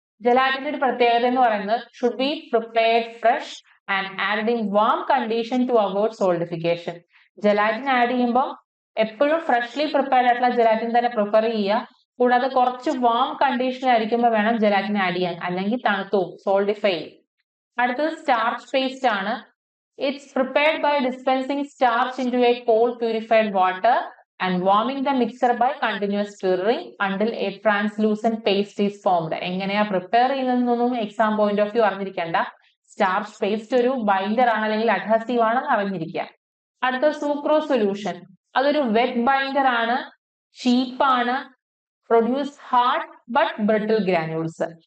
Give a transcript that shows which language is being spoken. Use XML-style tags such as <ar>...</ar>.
<ml>ജെലാറ്റിന്റെ ഒരു പ്രത്യേകത എന്ന് പറയുന്നത്</ml> <en>Should be prepared fresh and add in warm condition to avoid solidification.</en> <ml>Gelatin add ചെയ്യുമ്പോൾ എപ്പോഴും ഫ്രഷ്ലി പ്രിപ്പയർഡ് ആയിട്ടുള്ള ജെലാറ്റിൻ തന്നെ പ്രിഫർ ചെയ്യുക. കൂടാതെ കുറച്ച് വാം കണ്ടീഷനിലായിരിക്കുമ്പോൾ വേണം ജെലാറ്റിൻ ആഡ് ചെയ്യാൻ, അല്ലെങ്കിൽ തണുത്തു സോൾഡിഫൈ ചെയ്യും. അടുത്തത് സ്റ്റാർച്ച് പേസ്റ്റ് ആണ്.</ml> <en>It's prepared by dispensing starch into a cold purified water and warming the mixture by continuous stirring until a translucent paste is formed.</en> <ml>എങ്ങനെയാ prepare ചെയ്യുന്നതെന്നൊന്നും exam point of view അറിഞ്ഞിരിക്കേണ്ട. Starch paste ഒരു binder ആണ് അല്ലെങ്കിൽ adhesive ആണെന്ന് അറിഞ്ഞിരിക്കുക. അടുത്ത സൂക്രോ solution. അതൊരു wet binder ആണ്, ചീപ്പാണ്,</ml> <en>Produce hard but brittle granules.</en>